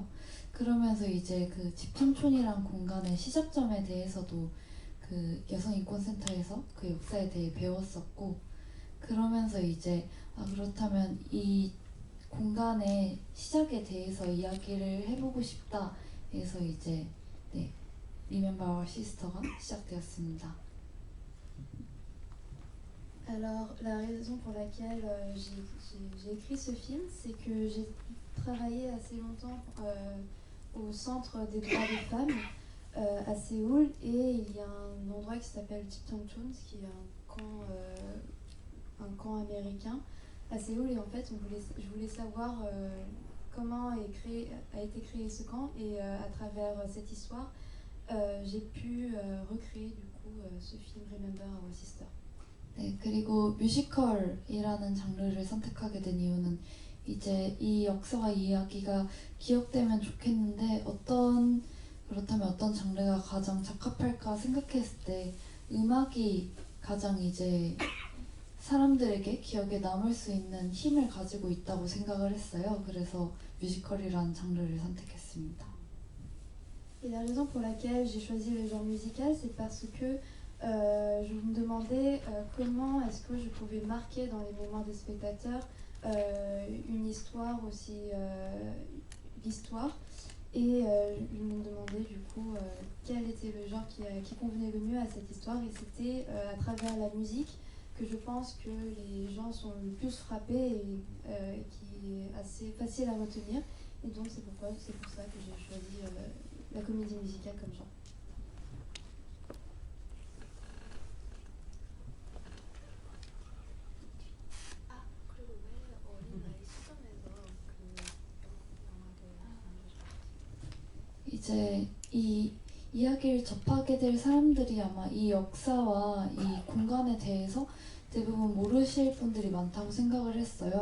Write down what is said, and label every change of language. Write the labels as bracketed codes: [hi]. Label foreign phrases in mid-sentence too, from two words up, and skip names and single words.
[ko] 그러면서 이제 그 집창촌이란 공간의 시작점에 대해서도 그 여성인권센터에서 그 역사에 대해 배웠었고 그러면서 이제 그렇다면 이 공간의 시작에 대해서 이야기를 해보고 싶다 해서 이제 Remember Our Sister가 시작되었습니다. [fr] Alors la raison pour laquelle j'ai écrit ce film, c'est que j'ai travaillé assez longtemps au centre des droits des femmes à Séoul et il y a un endroit qui s'appelle Chipchangchon, qui est un camp américain à Séoul et en fait je voulais savoir comment a été créé ce camp et à travers cette histoire j'ai pu recréer du coup ce film Remember Our Sister. [ko] 네, 그리고 뮤지컬이라는 장르를 선택하게 된 이유는 이제 이 역사와 이야기가 기억되면 좋겠는데 그렇다면 어떤 장르가 가장 적합할까 생각했을 때 음악이 가장 이제 사람들에게 기억에 남을 수 있는 힘을 가지고 있다고 생각을 했어요. 그래서 뮤지컬이라는 장르를 선택했습니다. [fr] Et la raison pour laquelle j'ai choisi le genre musical, c'est parce que je me demandais comment est-ce que je pouvais marquer dans les mémoires des spectateurs une histoire aussi l'histoire et je me demandais du coup quel était le genre qui convenait le mieux à cette histoire et c'était à travers la musique que je pense que les gens sont le plus frappés et qui est assez facile à retenir et donc c'est pour ça que j'ai choisi la comédie musicale comme genre. [ko] 이제 이 이야기를 접하게 될 사람들이 아마 이 역사와 이 공간에 대해서 대부분 모르실 분들이 많다고 생각을 했어요.